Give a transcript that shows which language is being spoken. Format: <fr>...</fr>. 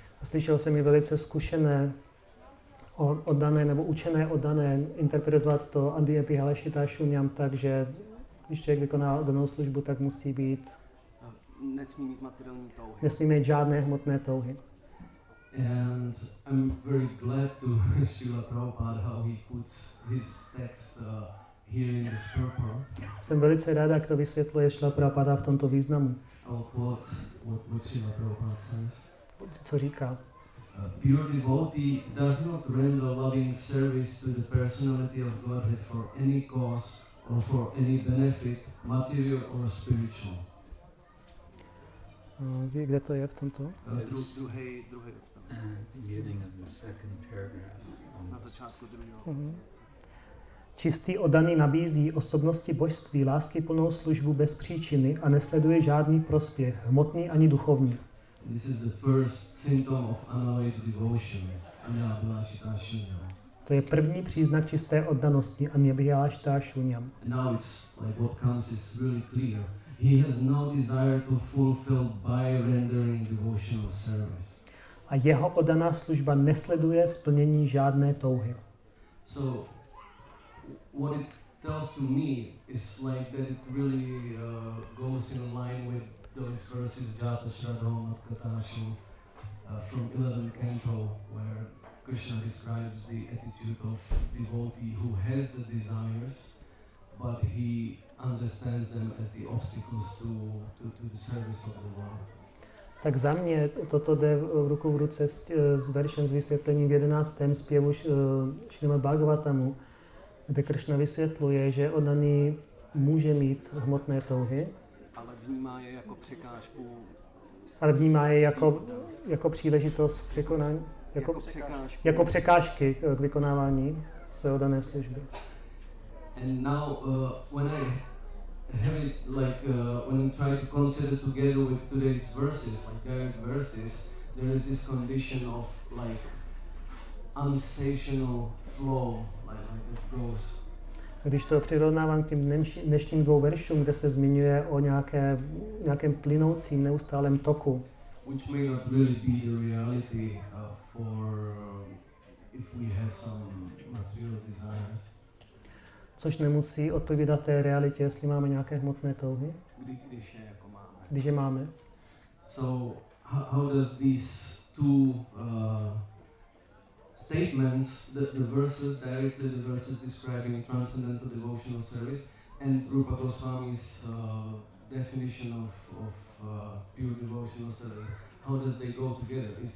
<cs>Slyšel jsem i velice zkušené, oddané nebo učené oddané interpretovat to Adhyapihalašita Shunyam tak, že když člověk vykoná oddanou službu, tak musí být Nesmí mít materiální touhy. nesmí mít žádné hmotné touhy.</cs> <en>And I'm very glad to Srila Prabhupada how he puts his text here in this purport.</en> <cs>Jsem velice rád, jak to vysvětluje Srila Prabhupada v tomto významu.</cs> <en>I'll quote what Srila Prabhupada says.</en> <cs>Co říká?</cs> <en>Pure devotee does not render loving service to the personality of Godhead for any cause or for any benefit, material or spiritual.</en> <cs>Ví, kde to je v tomto? Druhý odstavec.</cs> <en>Beginning of the second paragraph.</en> <cs>Na začátku druhého Mhm. odstavce. Čistý oddaný nabízí osobnosti božství láskyplnou službu bez příčiny a nesleduje žádný prospěch, hmotný ani duchovní.</cs> <en>This is the first symptom of unalloyed devotion, Anandurashita Shunyam.</en> <cs>To je první příznak čisté oddanosti Adhyapihalašita Shunyam.</cs> <en>And now it's like what comes is really clear. He has no desire to fulfill by rendering devotional service.</en> <cs>A jeho oddaná služba nesleduje splnění žádné touhy.</cs> <en>So, what it tells to me is like that it really goes in line with those verses Jata Shraddha Katashu from 11th canto, where Krishna describes the attitude of devotee who has the desires, but he understands them as the obstacles to the service of the Lord.</en> <cs>Tak za mě toto jde ruku v ruce s veršem s vysvětlením v 11. zpěvu Šrimad Bhagavatamu, kde Krishna vysvětluje, že oddaný může mít hmotné touhy, Ale vnímá je jako překážku. ale vnímá je jako příležitost překonání, jako překážky k vykonávání své oddané služby.</cs> <en>And now, when I have it like when I try to consider together with today's verses, like direct verses, there is this condition of like unsatiable flow, like it goes.</en> <cs>Když to přirovnávám k těm dnešním dvou veršům, kde se zmiňuje o nějakém plynoucím neustálém toku,</cs> <en>which may not really be the reality for if we have some material desires.</en> <cs>což nemusí odpovídat té realitě, jestli máme nějaké hmotné touhy, Když je jako máme. když je máme.</cs> <en>So how does these two statements, the verses directly, the verses describing transcendental devotional service, and Rupa Goswami's definition of pure devotional service, how does they go together?</en>